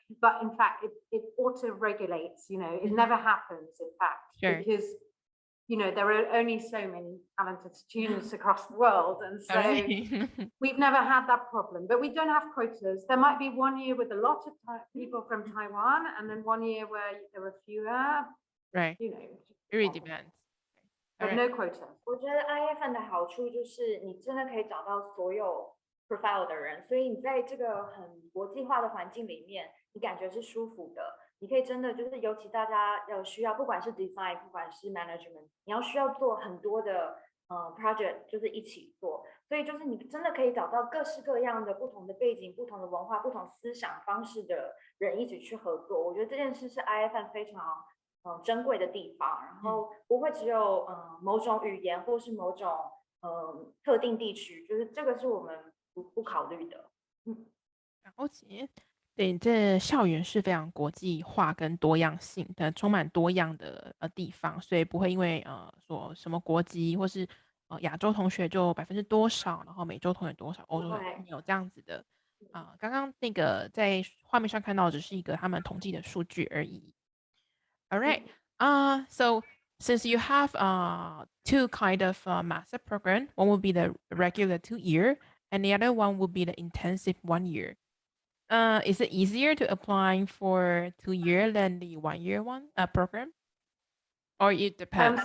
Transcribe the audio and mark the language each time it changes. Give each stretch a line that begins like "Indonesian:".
English: But in fact, it auto-regulates, you know, it never happens, in fact, because, you know, there are only so many talented students across the world. And so we've never had that problem, but we don't have quotas. There might be one year with a lot of people from Taiwan, and then one year where there were fewer, right. You know, it really depends. But no quota.
Chinese: 我觉得 IFN 的好处就是你真的可以找到所有 profile 的人，所以你在这个很国际化的环境里面，你感觉是舒服的。你可以真的就是，尤其大家要需要，不管是 design， 不管是 management， 你要需要做很多的project， 就是一起做。所以就是你真的可以找到各式各样的不同的背景、不同的文化、不同思想方式的人一起去合作。我觉得这件事是 IFN 非常珍贵的地方，然后不会只有某种语言或是某种特定地区，就是这个是我们不考虑的。了解。对，这校园是非常国际化跟多样性的，充满多样的地方，所以不会因为说什么国籍或是亚洲同学就多少，然后美洲同学多少，欧洲没有这样子的。刚刚那个在画面上看到只是一个他们统计的数据而已。
English: All right. So since you have two kind of master program, one will be the regular 2 year, and the other one will be the intensive 1 year. Is it easier to apply for 2 year than the 1 year one program? Or it depends?